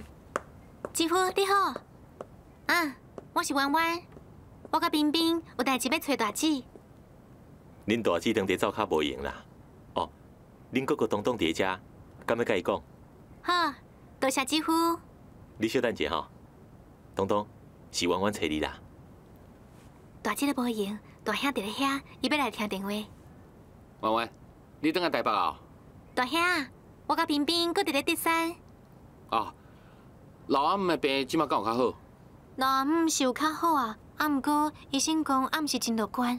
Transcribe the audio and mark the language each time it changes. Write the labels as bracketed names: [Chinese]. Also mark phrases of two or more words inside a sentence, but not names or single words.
[Min Nan Chinese] 姐夫你好，我是婉婉，我甲冰冰有代志要找大姐。恁大姊当地走卡无闲啦。哦，恁哥哥东东伫遮，敢要甲伊讲？好，多谢姐夫。你稍等者吼，东东是婉婉找你啦。大姐都无闲，大兄伫咧遐，伊要来听电话。婉婉，你等下台北啊？大兄，我甲冰冰搁伫咧德山。哦，老阿姆的病即马敢有较好？老阿姆是有较好啊，毋过医生讲阿姆是真乐观。